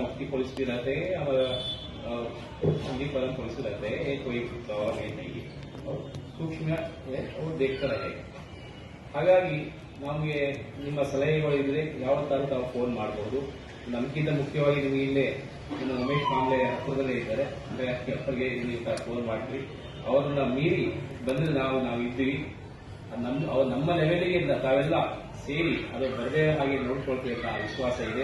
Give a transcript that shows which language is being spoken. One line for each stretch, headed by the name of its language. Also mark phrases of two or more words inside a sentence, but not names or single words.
Hindi: पुलिस भी रहते हैं और संदीप वाला पुलिस रहते हैं, ये कोई गवाह नहीं है और सूक्ष्म है और देखता रहेगा.
Kannada: ಹಾಗಾಗಿ ನಮಗೆ ನಿಮ್ಮ ಸಲಹೆಗಳಿದ್ರೆ ಯಾವತ್ತಾದ್ರೂ ತಾವು ಫೋನ್ ಮಾಡಬಹುದು. ನಮಗಿಂತ ಮುಖ್ಯವಾಗಿ ನಿಮಗೆ ಇಲ್ಲೇ ಇನ್ನು ಉಮೇಶ್ ಕಾಂಬ್ಳೆ ಹತ್ರದಲ್ಲೇ ಇದ್ದಾರೆ, ಅವರಿಗೆ ನೀವು ಫೋನ್ ಮಾಡ್ತೀವಿ. ಅವರನ್ನ ಮೀರಿ ಬಂದ್ರೆ ನಾವು ಇದ್ದೀವಿ. ನಮ್ಮ ಲೆವೆಲ್ಗೆ ತಾವೆಲ್ಲ ಸೇರಿ ಅದು ಬರದೇ ಹಾಗೆ ನೋಡ್ಕೊಳ್ತೀವಿ ಅಂತ ವಿಶ್ವಾಸ ಇದೆ.